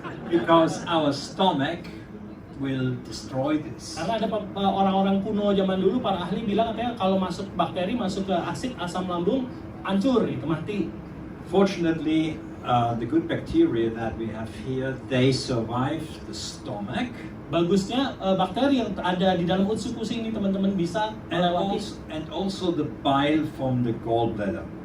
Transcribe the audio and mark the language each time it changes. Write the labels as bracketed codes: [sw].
[en] Because our stomach will destroy this. [id] Karena ada orang-orang kuno zaman dulu, para ahli bilang katanya kalau masuk bakteri masuk ke asam lambung, hancur itu mati. [en] Fortunately, the good bacteria that we have here, they survive the stomach. [id] Bagusnya bakteri yang ada di dalam Utsukushhii ini teman-teman bisa melewati. [en] And also the bile from the gallbladder.